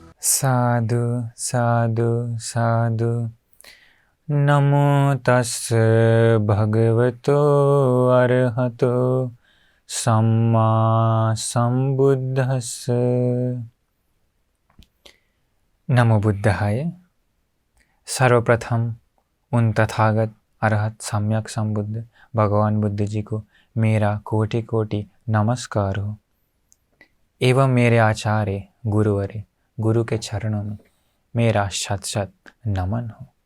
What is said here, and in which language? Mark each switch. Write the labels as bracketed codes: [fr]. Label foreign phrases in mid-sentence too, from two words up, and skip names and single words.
[pi] साधु साधु साधु। नमो तस् भगवतो अरहतो सम्मा संबुद्धस्स। नमो बुद्धाय। [hi] सर्वप्रथम उन तथागत अरहत सम्यक संबुद्ध भगवान बुद्ध जी को मेरा कोटि कोटि नमस्कार हो, एवं मेरे आचार्य गुरुवरे गुरु के चरणों में मेरा शत शत नमन हो।